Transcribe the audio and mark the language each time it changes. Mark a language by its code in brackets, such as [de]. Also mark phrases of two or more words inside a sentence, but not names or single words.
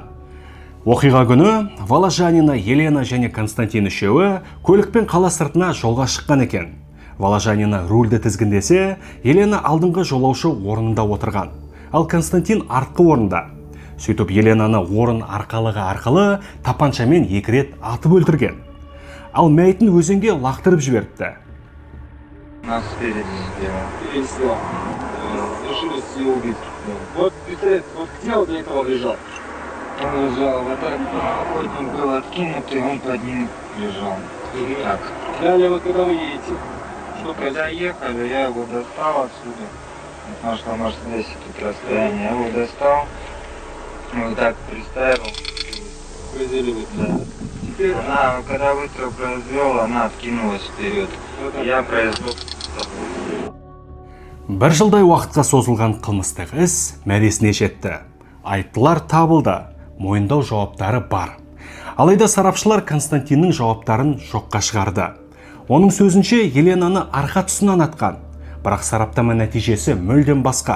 [kk] Оқиға күні Воложанина, Елена және Константин үшеуі көлікпен қала сыртына жолға шыққан екен. Воложанина рульді тізгіндесе, Елена алдыңғы жолаушы орнында отырған, ал Константин артқы орында. Сөйтіп Еленаны орын арқалығы арқылы тапаншамен 2 рет атып өлтірген. Ал мәйітін өзенге лақтырып жіберіпті. [ru] Нас спереди сделал. Решили ее убить. Вот пистолет, вот где он для этого лежал? Он лежал, вот так, охотник был откинутый, он под ним лежал. Так. Далее вот когда вы едете? Когда ехали, я его достал отсюда. Потому что Мерседес тут расстояние. Я его достал, вот так приставил. Да. Теперь Она, когда выстрел произвел, она откинулась вперед. Я произвел. [kk] Бір жылдай уақытқа созылған қылмыстық іс мәресіне жетті. Айыптылар табылды, мойындау жауаптары бар. Алайда сарапшылар Константиннің жауаптарын жоққа шығарды. Оның сөзінше Еленаны арқа тұсынан атқан, бірақ сараптама нәтижесі мүлдем басқа.